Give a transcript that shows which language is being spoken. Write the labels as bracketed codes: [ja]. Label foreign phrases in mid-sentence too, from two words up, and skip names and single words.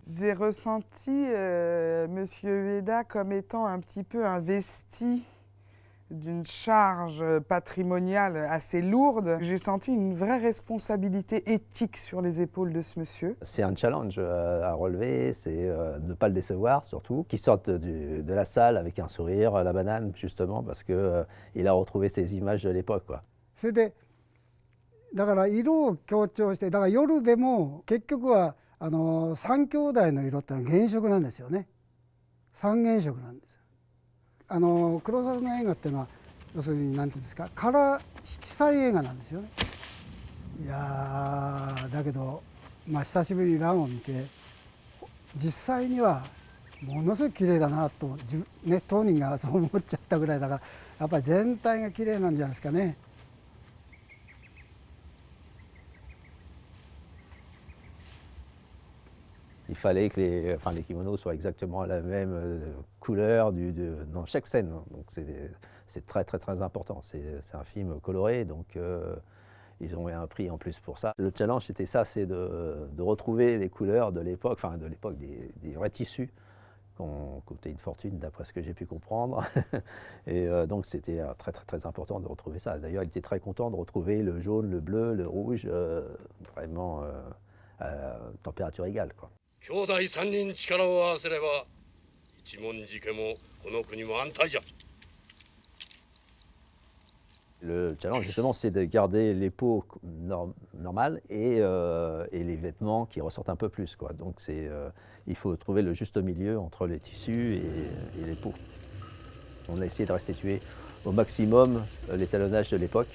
[fr] J'ai ressenti Monsieur Ueda comme étant un petit peu investi d'une charge patrimoniale assez lourde. J'ai senti une vraie responsabilité éthique sur les épaules de ce monsieur. C'est un challenge à relever, c'est ne pas le décevoir surtout, qu'il sorte de la salle avec un sourire, la banane justement, parce qu'il a retrouvé ses images de l'époque, quoi. [ja] それでだから色を強調して、だから夜でも結局は3兄弟の色ってのは原色なんですよね。3原色なんです。黒沢の映画っていうのは要するに何て言うんですか、カラー色彩映画なんですよね。いやだけど久しぶりにランを見て実際にはものすごい綺麗だなと当人がそう思っちゃったぐらいだから、やっぱり全体が綺麗なんじゃないですかね。 [fr] Il fallait que les kimonos soient exactement la même couleur dans chaque scène. Donc c'est très très très important. C'est un film coloré, donc ils ont eu un prix en plus pour ça. Le challenge c'était ça, c'est de retrouver les couleurs de l'époque, enfin de l'époque des vrais tissus qui ont coûté une fortune d'après ce que j'ai pu comprendre. Et donc c'était très très très important de retrouver ça. D'ailleurs il était très content de retrouver le jaune, le bleu, le rouge, vraiment à température égale, quoi. [ja] 兄弟3人力を合わせれば一文字家もこの国も安泰じゃ。 [fr] Le challenge justement c'est de garder les peaux normales et les vêtements qui ressortent un peu plus, quoi. Donc il faut trouver le juste milieu entre les tissus et les peaux. On a essayé de restituer au maximum l'étalonnage de l'époque.